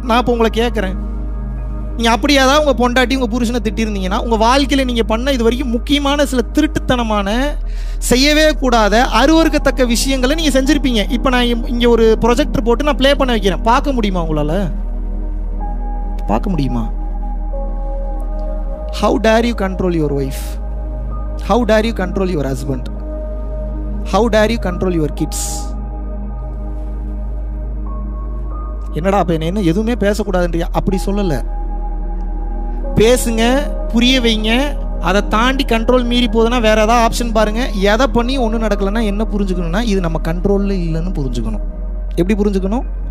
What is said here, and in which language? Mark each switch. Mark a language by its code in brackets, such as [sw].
[ta] நான் இப்போ உங்களை கேட்கறேன், நீங்க அப்படியாதான் உங்க பொண்டாட்டி உங்க புருஷனை திட்டிருந்தீங்கன்னா உங்க வாழ்க்கையில நீங்க பண்ண இது வரைக்கும் முக்கியமான சில திருட்டுத்தனமான, செய்யவே கூடாத, அருவருக்கத்தக்க விஷயங்களை நீங்க செஞ்சிருப்பீங்க. இப்ப நான் இங்க ஒரு ப்ரொஜெக்டர் போட்டு நான் ப்ளே பண்ண வைக்கிறேன், பார்க்க முடியுமா உங்களால? பார்க்க முடியுமா? [en] How dare you control your wife? How dare you control your husband? How dare you control your kids? [ta] என்னடா அப்ப என்ன எதுவுமே பேசக்கூடாதுன்றியா? அப்படி சொல்லல. பேசுங்க, புரிய வைங்க. அதை தாண்டி கண்ட்ரோல் மீறி போகுதுன்னா வேற ஏதாவது ஆப்ஷன் பாருங்க. எதை பண்ணி ஒன்றும் நடக்கலைன்னா என்ன புரிஞ்சுக்கணும்னா இது நம்ம கண்ட்ரோல்ல இல்லைன்னு புரிஞ்சுக்கணும். எப்படி புரிஞ்சுக்கணும்?